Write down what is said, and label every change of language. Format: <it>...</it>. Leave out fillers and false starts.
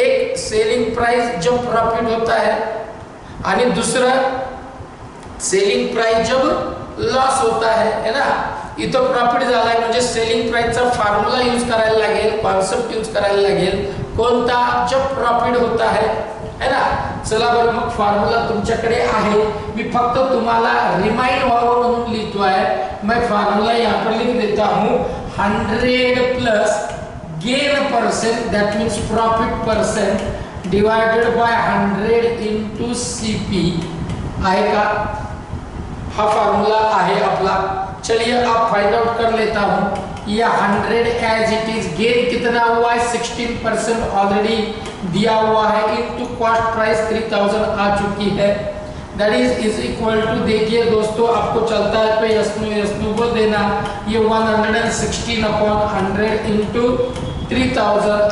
<hi>एक selling price जब profit होता है</hi> <mr>आणि दुसरं</mr> <hi>सेलिंग प्राइस जब लॉस होता है ना.</hi> <mr>इथं प्रॉफिट झालाय म्हणजे सेलिंग प्राइसचा फॉर्म्युला यूज करायला लागेल, कॉन्सेप्ट यूज करायला लागेल. कोणता?</mr> <hi>जब प्रॉफिट होता है ना.</hi> <mr>चला बरं मग फॉर्म्युला तुमच्याकडे आहे. मी फक्त तुम्हाला रिमाइंड व्हावं म्हणून लिहितो आहे.</mr> <hi>मैं फॉर्म्युला यहाँ पर लिख देता हूँ.</hi> <en>100 plus gain percent, that means profit percent, divided by 100 into CP.</en> <mr>आहे का? हा फॉर्मूला आहे आपला.</mr> <hi>चलिए आप फाइंड आउट कर लेता हूं.</hi> <en>या 100 as it is.</en> <hi>गेन कितना हुआ है 16% ऑलरेडी दिया हुआ है, इनटू कॉस्ट प्राइस 3000 आ चुकी है, दैट इज इक्वल टू, देखिए दोस्तों आपको चलता है तो यस नो बोल देना, ये 116 अपॉन 100 इंटू 3000।</hi>